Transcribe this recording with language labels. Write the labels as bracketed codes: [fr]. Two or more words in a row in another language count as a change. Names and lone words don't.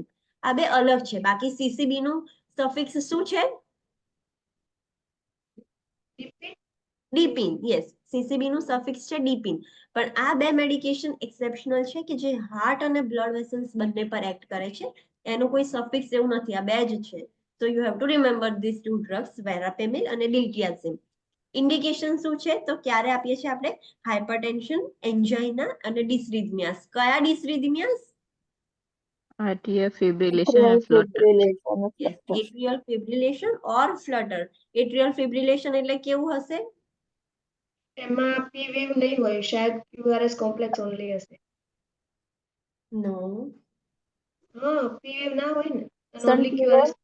[gu] આ બે અલગ છે. બાકી CCB નું સફિક્સ શું છે? ડીપિન. યસ, CCB નું સફિક્સ છે ડીપિન. પણ આ બે મેડિકેશન એક્સેપ્શનલ છે કે જે હાર્ટ અને બ્લડ વેસલ્સ બંને પર એક્ટ કરે છે. એનું કોઈ સફિક્સ એવું નથી, આ બે જ છે. [en] So you have to remember these two drugs, verapamil અને diltiazem. [gu] ઇન્ડિકેશન શું છે? તો ક્યારે આપીએ છીએ આપણે? હાઇપરટેન્શન, એન્જાઇના અને ડિસરિથમિયાસ. કયા ડિસરિથમિયાસ? [en] atrial fibrillation Atrial [gu] અને ફ્લટર. [en] fibrillation and yes, flutter. atrial fibrillation or flutter. atrial fibrillation [gu] એટલે કેવું હશે? એમાં [en] P wave [gu] નહીં હોય, શાયદ [en] QRS complex only [gu] હશે. [en] no, [gu] હા, [en] P wave [gu] ના હોય ને, અને ઓનલી Suntular, [en] QRS